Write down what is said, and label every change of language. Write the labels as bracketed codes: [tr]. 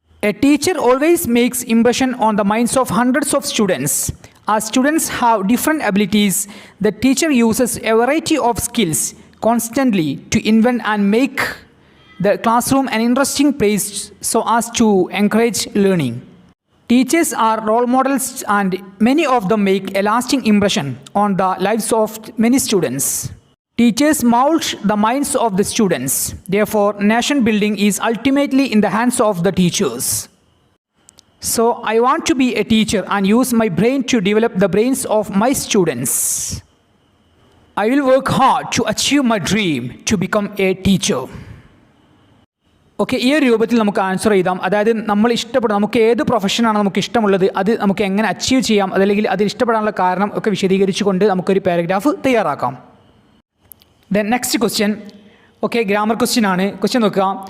[en] A teacher always makes impression on the minds of hundreds of students. As students have different abilities, the teacher uses a variety of skills constantly to invent and make the classroom an interesting place so as to encourage learning. Teachers are role models and many of them make a lasting impression on the lives of many students. Teachers mold the minds of the students. Therefore, nation building is ultimately in the hands of the teachers. So, I want to be a teacher and use my brain to develop the brains of my students. I will work hard to achieve my dream to become a teacher. [ml] Okay, ഈ ഒരു രൂപത്തിൽ നമുക്ക് answer ചെയ്താം. അതായത് നമുക്ക് ഏത് പ്രൊഫഷനാണ് നമുക്ക് ഇഷ്ടമുള്ളത്, അത് നമുക്ക് എങ്ങനെ അച്ചീവ് ചെയ്യാം, അതല്ലെങ്കിൽ അത് ഇഷ്ടപ്പെടാനുള്ള കാരണം ഒക്കെ വിശദീകരിച്ചുകൊണ്ട് നമുക്കൊരു പാരഗ്രാഫ് തയ്യാറാക്കാം. [en] then next question, [ml] okay, grammar question ആണ്. ക്വസ്റ്റ്യൻ നോക്കുക.